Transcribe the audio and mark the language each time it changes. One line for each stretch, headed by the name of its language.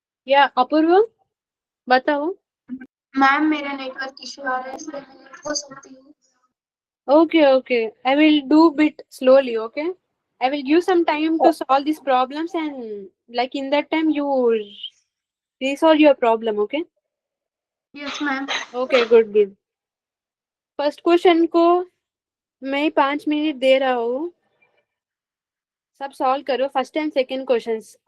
English: Yeah, Apurva,
Hindi: बताओ. Ma'am मेरा network issue आ रहा है इसलिए मैं नहीं हो सकती हूँ.
English: Okay. I will do bit slowly. Okay. I will give some time to solve these problems, and like in that time you resolve your problem. Okay. Yes ma'am. Okay. Good.
Hindi: First question को मैं 5 minute दे रहा हूँ. सब solve करो.
English: First and second questions.